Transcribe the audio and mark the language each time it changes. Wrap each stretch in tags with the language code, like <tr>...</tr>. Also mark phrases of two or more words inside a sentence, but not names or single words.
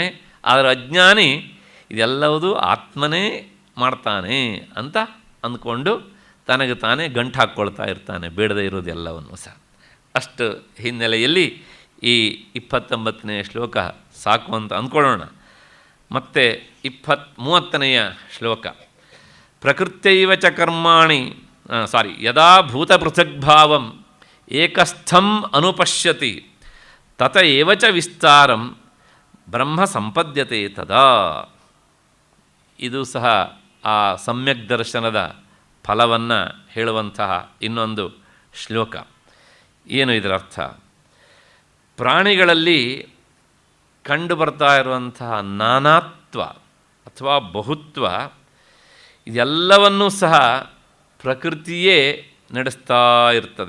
<kn>ಆದರೆ ಅಜ್ಞಾನಿ ಇದೆಲ್ಲವೂ ಆತ್ಮನೇ ಮಾಡ್ತಾನೆ ಅಂತ ಅಂದ್ಕೊಂಡು ತನಗೆ ತಾನೇ ಗಂಟು ಹಾಕ್ಕೊಳ್ತಾ ಇರ್ತಾನೆ, ಬೇಡದೇ ಇರೋದೆಲ್ಲವನ್ನು ಸಹ. ಅಷ್ಟು ಹಿನ್ನೆಲೆಯಲ್ಲಿ ಈ 29ನೇ ಶ್ಲೋಕ ಸಾಕು ಅಂತ ಅಂದ್ಕೊಳ್ಳೋಣ. ಮತ್ತು 30ನೆಯ ಶ್ಲೋಕ.</kn> <sa>ಪ್ರಕೃತ್ಯೈವ ಚ ಕರ್ಮಾಣಿ ಯದಾ ಭೂತಪೃಥಗ್ಭಾವಂ ಏಕಸ್ಥಂ ಅನುಪಶ್ಯತಿ ತತ ಏವ ಚ ವಿಸ್ತಾರಂ ಬ್ರಹ್ಮ ಸಂಪದ್ಯತೆ ತದಾ.</sa> <kn>ಇದು ಸಹ ಆ ಸಮ್ಯಕ್ ದರ್ಶನದ ಫಲವನ್ನು ಹೇಳುವಂತಹ ಇನ್ನೊಂದು ಶ್ಲೋಕ. ಏನು ಇದರ ಅರ್ಥ? ಪ್ರಾಣಿಗಳಲ್ಲಿ ಕಂಡುಬರ್ತಾ ಇರುವಂತಹ ನಾನಾತ್ವ ಅಥವಾ ಬಹುತ್ವ ಇದೆಲ್ಲವನ್ನೂ ಸಹ ಪ್ರಕೃತಿಯೇ ನಡೆಸ್ತಾ ಇರ್ತದೆ.</kn>